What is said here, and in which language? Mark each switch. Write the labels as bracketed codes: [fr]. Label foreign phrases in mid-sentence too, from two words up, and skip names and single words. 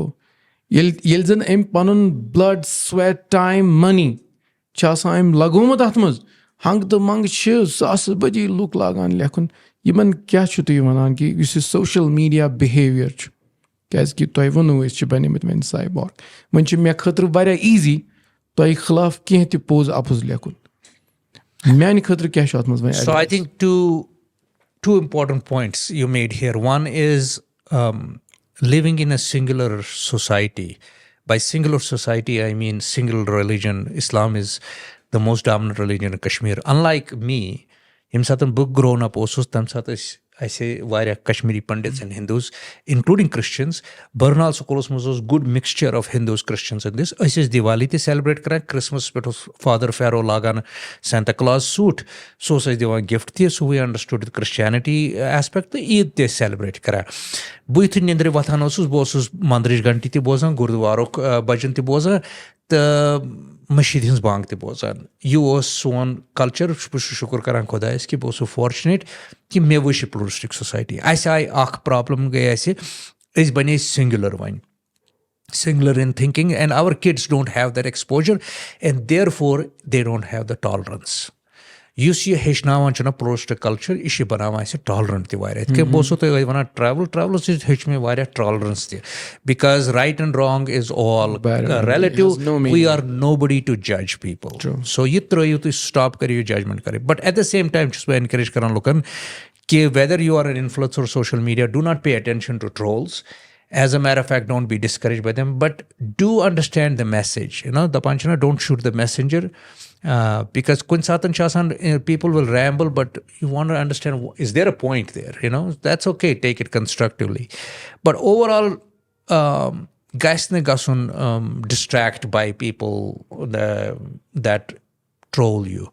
[ks] ییٚلہِ زَن أمۍ پَنُن [en] blood sweat time money [ks] چھِ آسان أمۍ لگومُت اَتھ منٛز, ہنٛگہٕ تہٕ منٛگہٕ چھِ ساسہٕ بٔدی لُکھ لاگان لیکھُن. یِمَن کیٛاہ چھُو تُہۍ وَنان کہِ یُس یہِ [en] social media behavior [ks] چھُ, کیٛازِکہِ تۄہہِ ووٚنوُ أسۍ چھِ بَنیمٕتۍ وۄنۍ سایبار, وۄنۍ چھِ مےٚ خٲطرٕ واریاہ ایٖزی تۄہہِ خٕلاف کینٛہہ تہِ پوٚز اَپُز لیکھُن. میٛانہِ خٲطرٕ کیٛاہ چھُ اَتھ منٛز وۄنۍ؟ [en] So I think two important points you made here. One is living in a singular society. By singular society, I mean single religion. Islam is the most dominant religion in Kashmir. Unlike me, [ks] ییٚمہِ ساتہٕ بہٕ [en] grown up [ks] اوسُس تَمہِ ساتہٕ ٲسۍ اَسے واریاہ کشمیٖری پنڈِتس [en] and Hindus including Christians. [ks] برنال سکوٗلَس منٛز اوس [en] good mixture of Hindus Christians and this. [ks] أسۍ ٲسۍ دیوالی تہِ سیلِبریٹ کَران. کِرٛسمَسَس پٮ۪ٹھ اوس فادَر فیرو لاگان سینتا کلاز سوٗٹ, سُہ اوس اَسہِ دِوان گِفٹ تہِ, سُہ [en] we understood Christianity aspect, [ks] تہٕ عیٖد تہِ ٲسۍ سیلِبریٹ کَران. بہٕ یُتھُے نِندرِ وۄتھان اوسُس بہٕ اوسُس مندرٕچ گھنٹی تہِ بوزان, گُردوارُک بَجَن تہِ بوزان تہٕ مٔشیٖد ہِنٛز بانٛگ تہِ بوزان. یہِ اوس سون کَلچَر. بہٕ چھُس شُکُر کَران خۄدایَس کہِ بہٕ اوسُس فارچُنیٹ کہِ مےٚ وٕچھ یہِ [en] pluralistic society. [ks] اَسہِ آیہِ اَکھ پرٛابلِم گٔے اَسہِ, أسۍ بَنے سِنگیوٗلَر وۄنۍ, [en] singular in thinking, and our kids don't have that exposure and therefore they don't have the tolerance. [ks] یُس یہِ ہیٚچھناوان چھُنہ [en] pluralistic culture, [ks] یہِ چھِ بَناوان اَسہِ ٹالرَنٹ تہِ واریاہ. یِتھ کٔنۍ بہٕ اوسُس تۄہہِ وَنان ٹرٛاولَس سۭتۍ ہیٚچھ مےٚ واریاہ ٹالرَنس تہِ, [en] because right and wrong is all relative. we are nobody to judge people. [ks] سو یہِ ترٛٲیِو تُہۍ, سٹاپ کٔرِو یہِ ججمنٹ کَرٕنۍ. [en] but at the same time [ks] چھُس بہٕ اٮ۪نکریج کران لُکن کہِ [en] whether you are an influencer social media, do not pay attention to trolls. as a matter of fact don't be discouraged by them, but do understand the message. [ks] دَپان چھِنہ [en] don't shoot the messenger, Because people will ramble, but you want to understand, is there a point there? That's okay. Take it constructively. But overall, guys distract by people that troll you.